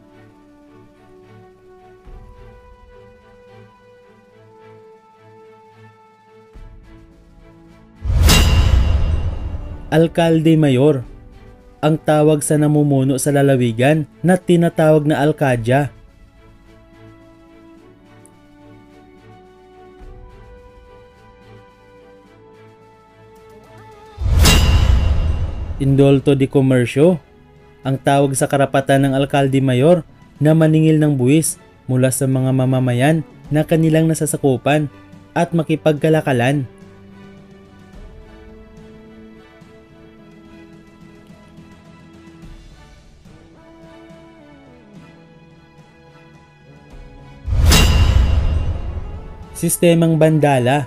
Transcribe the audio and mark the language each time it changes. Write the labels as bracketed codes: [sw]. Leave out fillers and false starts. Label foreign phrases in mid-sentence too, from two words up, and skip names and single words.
[tl] Alcalde Mayor, ang tawag sa namumuno sa lalawigan na tinatawag na alcadya. Indulto de Comercio, ang tawag sa karapatan ng Alcalde Mayor na maningil ng buwis mula sa mga mamamayan na kanilang nasasakupan at makipagkalakalan. Sistemang bandala.